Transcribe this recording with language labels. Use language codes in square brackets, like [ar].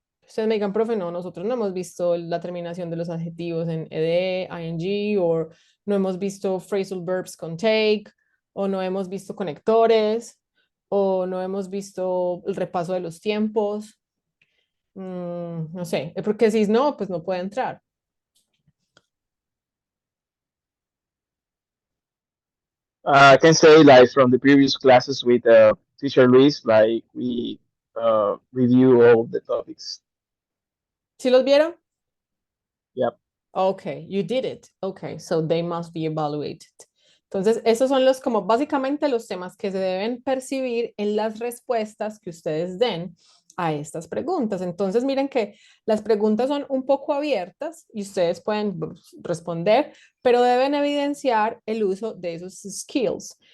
[es] Ustedes me digan, profe, no, nosotros no hemos visto la terminación de los adjetivos en ed, ing, o no hemos visto phrasal verbs con take, o no hemos visto conectores, o no hemos visto el repaso de los tiempos. No sé, porque si no, pues no puede entrar. [en] I can say like from the previous classes with teacher Luis, like we review all the topics. [es] ¿Sí los vieron? [en] Yep. Okay, you did it. Okay, so they must be evaluated. [es] Entonces, esos son los como básicamente los temas que se deben percibir en las respuestas que ustedes den a estas preguntas. Entonces, miren que las preguntas son un poco abiertas y ustedes pueden responder, pero deben evidenciar el uso de esos skills.